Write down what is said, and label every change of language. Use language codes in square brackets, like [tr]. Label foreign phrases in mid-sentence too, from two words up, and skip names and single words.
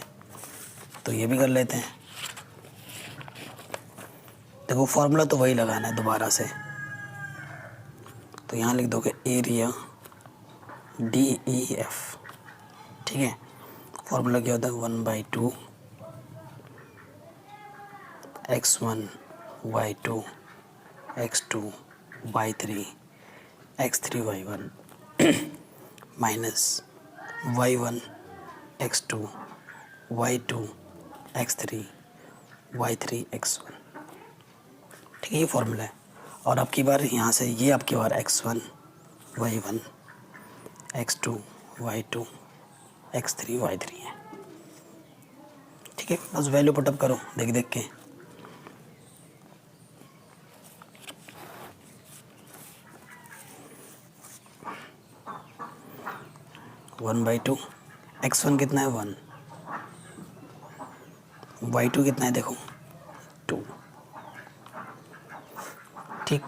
[hi] तो ये भी कर लेते हैं। देखो फॉर्मूला तो वही लगाना है दोबारा से। तो यहाँ लिख दोगे [en] area DEF, [hi] ठीक है। फॉर्मूला क्या होता है 1/2 x1 y2 x2 y3 x3 y1 माइनस y1 x2 y2 x3 y3 x1। ठीक है, ये फॉर्मूला है। और अब की बार यहाँ से ये आपकी बार x1 y1 x2 y2 x3 y3 है। ठीक है, बस [en] value put up [hi] करो देख देख के। [en] one by two, [hi] x1 कितना है 1, y2 कितना है देखो 2, ठीक।